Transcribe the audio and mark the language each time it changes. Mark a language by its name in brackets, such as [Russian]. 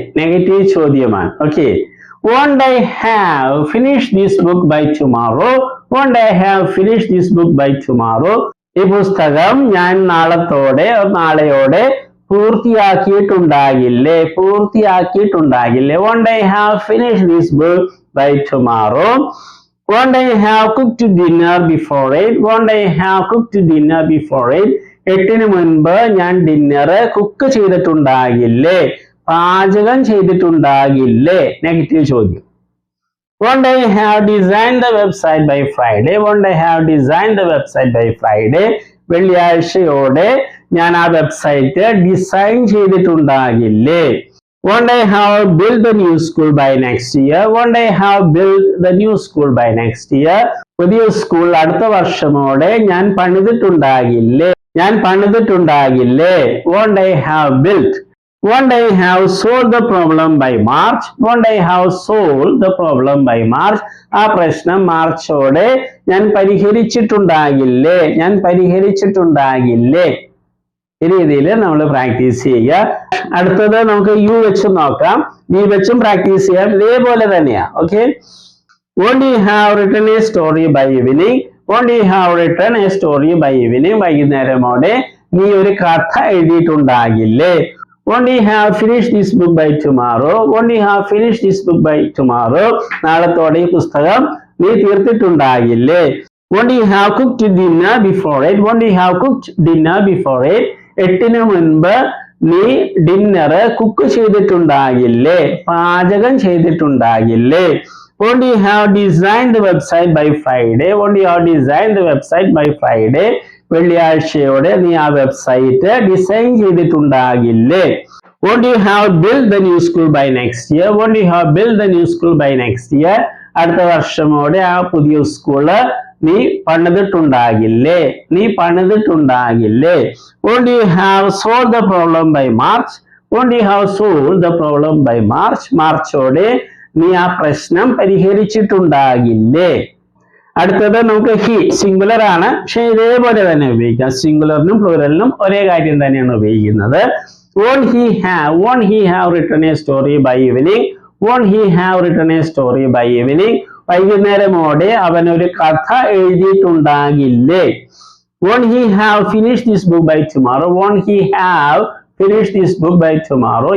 [Malayalam] Negative ചോദ്യമാണ്. [English] Okay. Won't I have finish this book by tomorrow, won't I have finish this book by tomorrow. [Malayalam] ഈ പുസ്തകം ഞാൻ നാളെയോടെ പൂർത്തിയാക്കിയിട്ടുണ്ടാകില്ലേ, പൂർത്തിയാക്കിയിട്ടുണ്ടാകില്ലേ. [English] Won't I have finish this book by tomorrow. Won't I have cooked dinner before 8? Won't I have cooked dinner before 8? [Malayalam] 8-ന് മുൻപ് ഞാൻ dinner cook ചെയ്തിട്ടുണ്ടാകില്ലേ, പാചകം ചെയ്തിട്ടുണ്ടാകില്ലേ. Negative ചോദ്യം. [English] Won't I have designed the website by Friday? Won't I have designed the website by Friday? [Malayalam] വെള്ളിയാഴ്ചയോടെ ഞാൻ ആ website design ചെയ്തിട്ടുണ്ടാകില്ലേ. [English] Won't I have built the new school by next year? Won't I have built the new school by next year? [Malayalam] പുതിയ school അടുത്ത വർഷമോടെ ഞാൻ പണിതിട്ടുണ്ടാകില്ലേ, ഞാൻ പണിതിട്ടുണ്ടാകില്ലേ. [English] Won't I have built? Won't I have solved the problem by March? Won't I have solved the problem by March? [Malayalam] ആ പ്രശ്നം മാർച്ചോടെ ഞാൻ പരിഹരിച്ചിട്ടുണ്ടാകില്ലേ, ഞാൻ പരിഹരിച്ചിട്ടുണ്ടാകില്ലേ. ഈ രീതിയിൽ നമ്മൾ പ്രാക്ടീസ് ചെയ്യുക. അടുത്തത് നമുക്ക് യു വെച്ചും നോക്കാം, വി വെച്ചും പ്രാക്ടീസ് ചെയ്യാം. ഇതേപോലെ തന്നെയാ. Okay. [English] Won't you have written a story by evening, won't you have written a story by evening. [Malayalam] വൈകുന്നേരമോടെ നീ ഒരു കഥ എഴുതിയിട്ടുണ്ടാകില്ലേ. [English] Won't you have finish this book by tomorrow, won't you have finish this book by tomorrow. [Malayalam] നാളത്തോടെ ഈ പുസ്തകം നീ തീർത്തിട്ടുണ്ടാകില്ലേ. [English] Won't you have cooked dinner before 8? Won't you have cooked dinner before 8? [Malayalam] 8-ന് മുൻപ് നീ dinner cook ചെയ്തിട്ടുണ്ടാകില്ലേ, പാചകം ചെയ്തിട്ടുണ്ടാകില്ലേ. [English] Won't you have designed the website by Friday? Won't you have designed the website by Friday? [Malayalam] വെള്ളിയാഴ്ചയോടെ നീ ആ website design ചെയ്തിട്ടുണ്ടാകില്ലേ. [English] Won't you have built the new school by next year? Won't you have built the new school by next year? [Malayalam] അടുത്ത വർഷമോടെ ആ പുതിയ school നീ പണിതിട്ടുണ്ടാകില്ലേ, നീ പണിതിട്ടുണ്ടാകില്ലേ. [English] Won't you have solved the problem by March? Won't you have solved the problem by March? [Malayalam] മാർച്ചോടെ നീ ആ പ്രശ്നം പരിഹരിച്ചിട്ടുണ്ടാകില്ലേ. അടുത്തത് നമുക്ക് ഹി സിംഗുലർ ആണ്, പക്ഷെ ഇതേപോലെ തന്നെ ഉപയോഗിക്കാം. സിംഗുലറിനും പ്ലൂറലിനും ഒരേ കാര്യം തന്നെയാണ് ഉപയോഗിക്കുന്നത്. [English] won't he have written a story by evening? won't he have written a story by evening? [Malayalam] വൈകുന്നേരമോടെ അവൻ ഒരു കഥ എഴുതിയിട്ടുണ്ടാകില്ലേ? [English] won't he have finished this book by tomorrow? won't he have finished this book by tomorrow?